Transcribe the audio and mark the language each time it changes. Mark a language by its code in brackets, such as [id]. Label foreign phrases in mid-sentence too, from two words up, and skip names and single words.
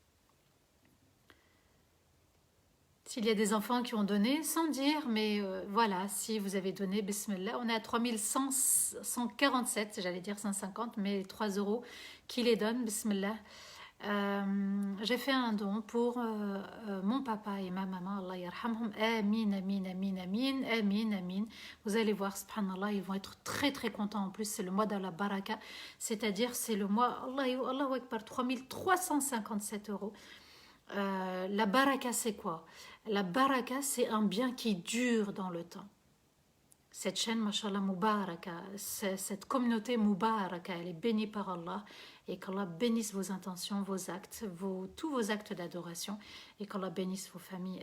[fr] S'il y a des enfants qui ont donné, sans dire, mais voilà, si vous avez donné, bismillah, on est à 3147, j'allais dire 150, mais 3 euros qui les donnent, bismillah. J'ai fait un don pour mon papa et ma maman, [ar] الله يرحمهم، آمين، آمين، آمين، آمين، آمين، آمين. [fr] Vous allez voir, subhanallah, ils vont être très contents. En plus, c'est le mois de la baraka, c'est-à-dire c'est le mois, [ar] الله أكبر, [fr] 3357 euros. La baraka, c'est quoi? La baraka, c'est un bien qui dure dans le temps. Cette chaîne, [ar] ما شاء الله، مباركة, [fr] cette communauté mubaraka, elle est bénie par Allah, et qu'Allah bénisse vos intentions, vos actes, tous vos actes d'adoration, et qu'Allah bénisse vos familles.